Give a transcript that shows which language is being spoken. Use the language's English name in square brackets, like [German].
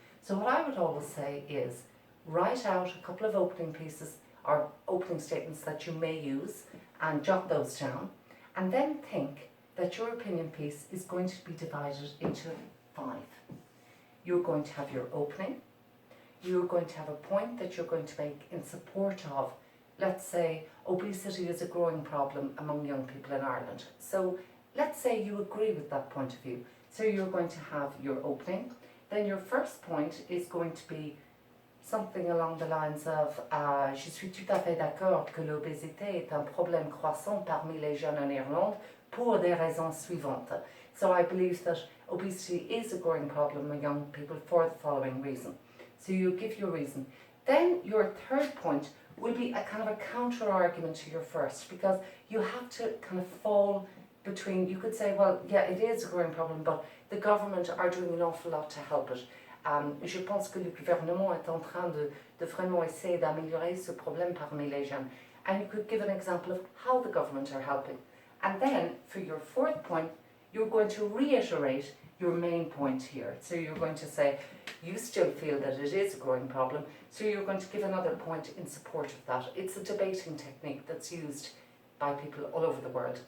[English] So what I would always say is write out a couple of opening pieces or opening statements that you may use and jot those down, and then think that your opinion piece is going to be divided into 5. You're going to have your opening, you're going to have a point that you're going to make in support of, let's say, obesity is a growing problem among young people in Ireland. So let's say you agree with that point of view. So you're going to have your opening, then your first point is going to be something along the lines of [French] Je suis tout à fait d'accord que l'obésité est un problème croissant parmi les jeunes en Irlande pour des raisons suivantes. [English] So I believe that obesity is a growing problem among young people for the following reason. So you give your reason. Then your third point will be a kind of a counter argument to your first, because you have to kind of fall between, you could say, well, yeah, it is a growing problem, but the government are doing an awful lot to help it. [French] Je pense que le gouvernement est en train de vraiment essayer d'améliorer ce problème parmi les jeunes. [English] And you could give an example of how the government are helping. And then, for your fourth point, you're going to reiterate your main point here. So you're going to say, you still feel that it is a growing problem, so you're going to give another point in support of that. It's a debating technique that's used by people all over the world.